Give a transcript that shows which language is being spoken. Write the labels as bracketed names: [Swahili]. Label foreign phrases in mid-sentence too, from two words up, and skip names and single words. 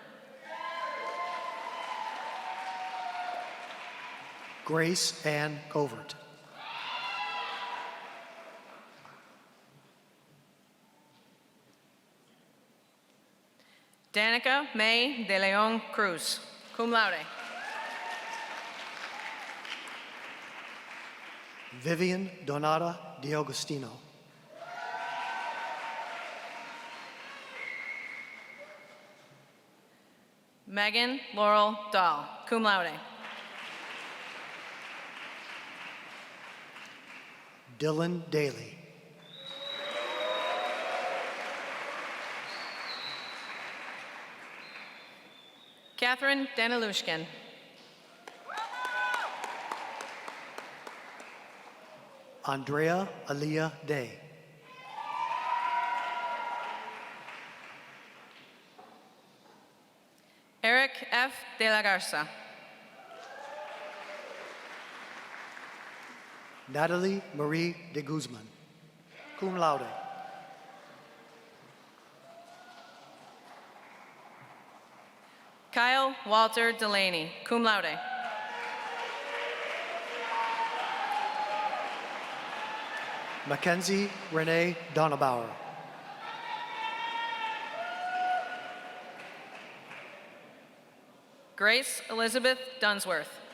[English] Grace Ann Covert. Danica May de Leon Cruz, [Latin] cum laude. [English] Vivian Donata D'Agostino. Megan Laurel Dahl, [Latin] cum laude. [English] Dylan Daly. Catherine Danilushkin. Andrea Aliyah Day. Eric F. de la Garza. Natalie Marie de Guzman, [Latin] cum laude. [English] Kyle Walter Delaney, [Latin] cum laude. [English] Mackenzie Renee Donabauer. Grace Elizabeth Dunsworth.